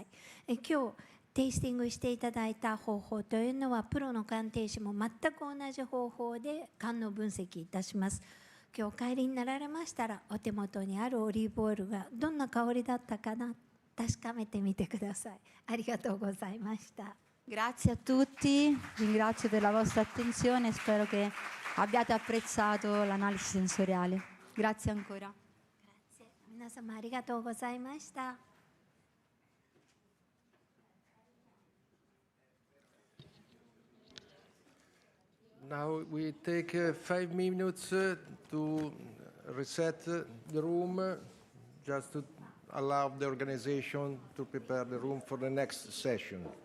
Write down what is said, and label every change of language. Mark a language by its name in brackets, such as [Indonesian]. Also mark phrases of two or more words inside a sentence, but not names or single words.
[Japanese] 今日テイスティングしていただいた方法というのは、プロの鑑定士も全く同じ方法で官能分析いたします。今日お帰りになられましたら、お手元にあるオリーブオイルがどんな香りだったかな、確かめてみてください。ありがとうございました。 [Italian] Grazie a tutti, ringrazio per la vostra attenzione, spero che abbiate apprezzato l'analisi sensoriale. Grazie ancora. [Japanese] 皆様ありがとうございました。 [English] Now we take 5 minutes to reset the room, just to allow the organization to prepare the room for the next session.